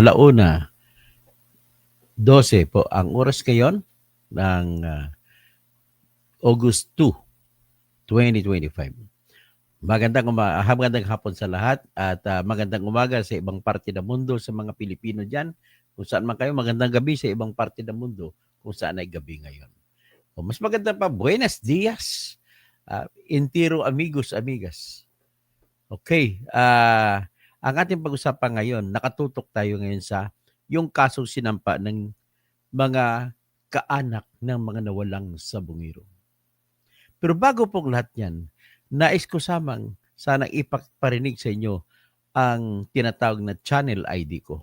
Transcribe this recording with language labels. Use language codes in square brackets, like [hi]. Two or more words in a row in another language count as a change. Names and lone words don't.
[tl] 1:12 po ang oras ngayon ng August 2, 2025. Magandang hapon sa lahat at magandang umaga sa ibang parte ng mundo sa mga Pilipino dyan. Kung saan man kayo, magandang gabi sa ibang parte ng mundo kung saan ay gabi ngayon. O mas maganda pa, [es] buenos dias, intiro amigos, amigas. [tl] Okay, ang ating pag-usapan ngayon, nakatutok tayo ngayon sa yung kasong sinampa ng mga kaanak ng mga nawalang sabungero. Pero bago pong lahat yan, nais ko sanang ipaparinig sa inyo ang tinatawag na [en] channel ID [tl] ko.